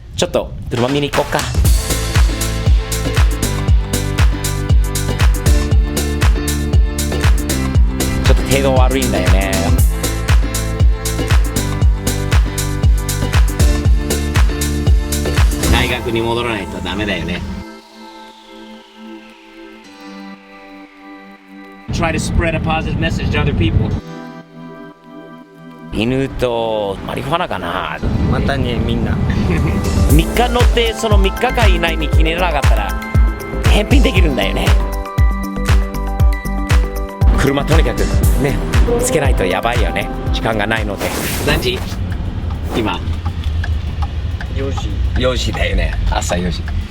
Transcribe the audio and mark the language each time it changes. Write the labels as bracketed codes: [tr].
[ja] ちょっと車見に行こうか。ちょっと程度悪いんだよね。大学に戻らないとダメだよね。 [en] Try to spread a positive message to other people. [ja] 犬とマリファナかな。またね、みんな 3日乗ってその3日間以内に気にならなかったら返品できるんだよね。車とにかくねつけないとやばいよね。時間がないので。何時？今4時だよね。朝4時。